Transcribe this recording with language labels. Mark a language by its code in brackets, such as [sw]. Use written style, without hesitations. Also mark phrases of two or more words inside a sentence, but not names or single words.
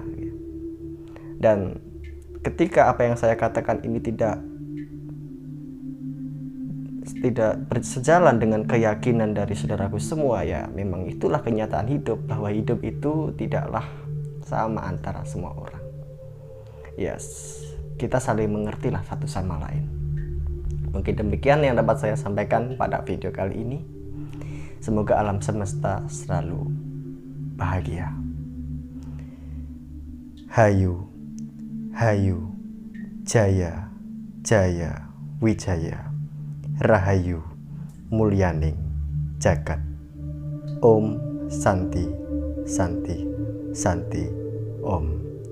[id] Dan ketika apa yang saya katakan ini tidak bersejalan dengan keyakinan dari saudaraku semua, ya memang itulah kenyataan hidup, bahwa hidup itu tidaklah sama antara semua orang. Yes, kita saling mengertilah satu sama lain. Mungkin demikian yang dapat saya sampaikan pada video kali ini. Semoga alam semesta selalu bahagia. [jv] Hayu, hayu, jaya, jaya, wijaya, rahayu, mulyaning, jagat. [sa] Om Santi, Santi, Santi, Om.